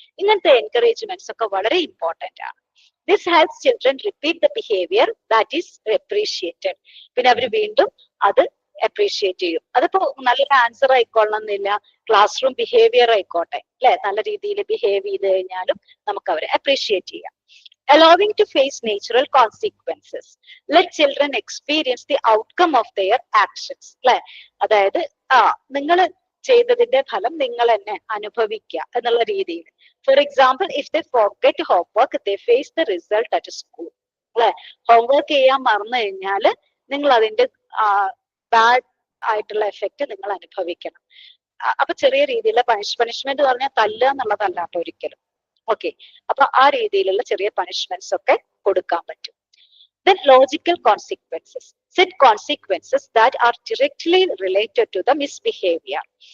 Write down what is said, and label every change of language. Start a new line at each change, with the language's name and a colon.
Malayalam: ഇങ്ങനത്തെ എൻകറേജ്മെന്റ്സ് ഒക്കെ വളരെ ഇമ്പോർട്ടന്റ് ആണ്.
English: This helps children repeat the behaviour that is appreciated.
Malayalam: പിന്നെ അവർ വീണ്ടും അത് അപ്രീഷിയേറ്റ് ചെയ്യും. അതിപ്പോ നല്ലൊരു ആൻസർ ആയിക്കൊള്ളണം എന്നില്ല, ക്ലാസ് റൂം ബിഹേവിയർ ആയിക്കോട്ടെ, അല്ലെ? നല്ല രീതിയിൽ ബിഹേവ് ചെയ്ത് കഴിഞ്ഞാലും നമുക്ക് അവരെ അപ്രീഷിയേറ്റ് ചെയ്യാം.
English: Allowing to face natural consequences. Let children experience the outcome of their actions, അല്ലെ?
Malayalam: അതായത് നിങ്ങൾ ചെയ്തതിന്റെ ഫലം നിങ്ങൾ തന്നെ അനുഭവിക്കുക എന്നുള്ള രീതിയിൽ.
English: For example, if they forget homework they face the result at school, അല്ലെ?
Malayalam: ഹോംവർക്ക് ചെയ്യാൻ മറന്നു കഴിഞ്ഞാല് നിങ്ങൾ അതിന്റെ ബാഡ് ആയിട്ടുള്ള എഫക്റ്റ് നിങ്ങൾ അനുഭവിക്കണം. അപ്പൊ ചെറിയ രീതിയിലുള്ള പണിഷ്മെന്റ് പറഞ്ഞാൽ തല്ലുക എന്നുള്ളതല്ലാട്ടോ ഒരിക്കലും. ഓക്കെ, അപ്പൊ ആ രീതിയിലുള്ള ചെറിയ പണിഷ്മെന്റ്സ് ഒക്കെ കൊടുക്കാൻ പറ്റും.
English: Then logical consequences. Set consequences that are directly related to the misbehavior.